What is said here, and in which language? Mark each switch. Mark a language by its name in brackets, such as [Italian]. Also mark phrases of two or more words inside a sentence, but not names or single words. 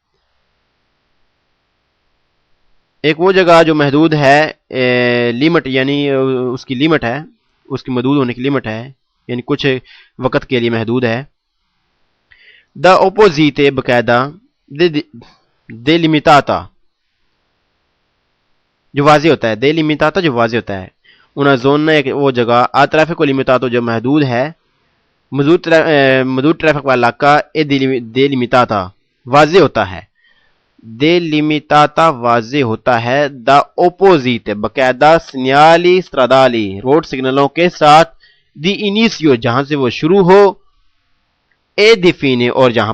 [Urdu] ایک وہ جگہ جو محدود ہے لیمٹ یعنی اس کی لیمٹ ہے اس کی محدود ہونے کی لیمٹ ہے یعنی کچھ وقت کے لیے محدود ہے [Italian] da apposite [Urdu] باقاعدہ delimitata جو واضح ہوتا ہے delimitata جو واضح ہوتا ہے [Italian] una zona [Urdu] ایک وہ جگہ [Italian] traffico limitato [Urdu] جو محدود ہے محدود ٹریفک والا علاقہ delimitata واضح ہوتا ہے delimitata واضح ہوتا ہے [Italian] da apposite [Urdu] باقاعدہ [Italian] segnali stradali [Urdu] روڈ سگنلوں کے ساتھ [Italian] di inizio [Urdu] جہاں سے وہ شروع ہو [Italian] e di fine [Urdu] اور جہاں